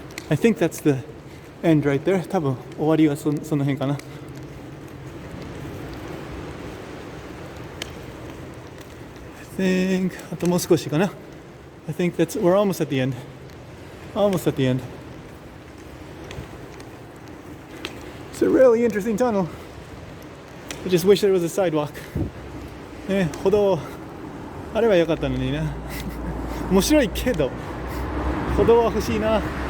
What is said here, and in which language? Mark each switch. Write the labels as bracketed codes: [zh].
[en] I think that's the end right there. [ja] 多分終わりはその辺かな。 [en] I think [ja] あともう少しかな。 [en] I think we're almost at the end. It's a really interesting tunnel. I just wish there was a sidewalk. [ja] ね、歩道あればよかったのにな。面白いけど。歩道は欲しいな。